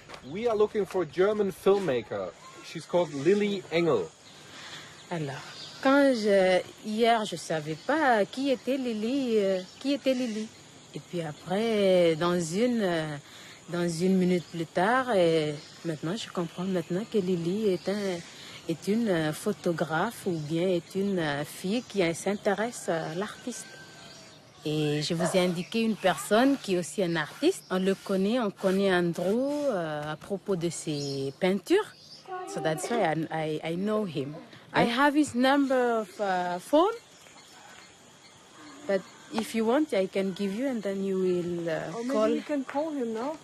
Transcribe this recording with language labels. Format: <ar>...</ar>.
<en>We are looking for a German filmmaker. She's called Lilly Engel.</en> <fr>Alors, hier je savais pas qui était Lilly. Et puis après, dans une minute plus tard, et maintenant je comprends que Lilly est une photographe ou bien est une fille qui s'intéresse à l'artiste. Et je vous ai indiqué une personne qui est aussi un artiste. On connaît Andrew à propos de ses peintures.</fr> <en>So that's why I know him. I have his number of phone. But if you want, I can give you and then you will call. Maybe you can call him now.</en>